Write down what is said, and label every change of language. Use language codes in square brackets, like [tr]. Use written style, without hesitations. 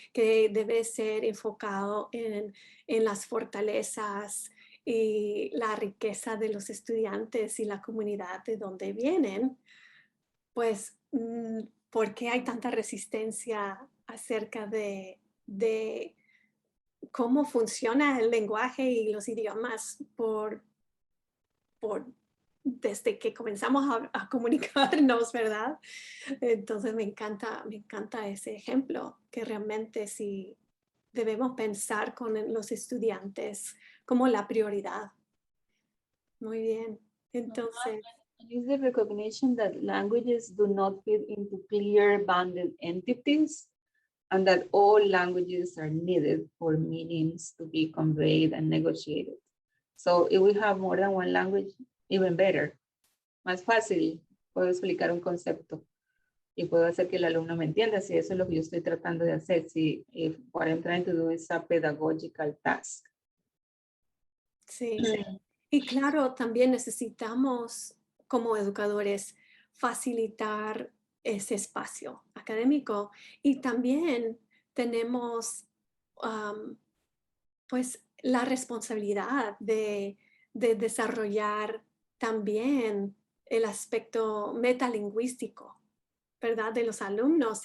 [es] Que debe ser enfocado en las fortalezas y la riqueza de los estudiantes y la comunidad de donde vienen, pues, ¿por qué hay tanta resistencia acerca de cómo funciona el lenguaje y los idiomas por desde que comenzamos a comunicarnos, ¿verdad? Entonces me encanta ese ejemplo, que realmente sí debemos pensar con los estudiantes como la prioridad. Muy bien. Entonces, [en] Is the recognition that languages do not fit into clear bounded entities and that all languages are needed for meanings to be conveyed and negotiated. So if we have more than one language, even better. [es] Más fácil, puedo explicar un concepto y puedo hacer que el alumno me entienda si eso es lo que yo estoy tratando de hacer, si [en] if what I'm trying to do is a pedagogical task. [es] sí. Y claro, también necesitamos como educadores facilitar ese espacio académico y también tenemos pues la responsabilidad de desarrollar también el aspecto metalingüístico, ¿verdad? De los alumnos.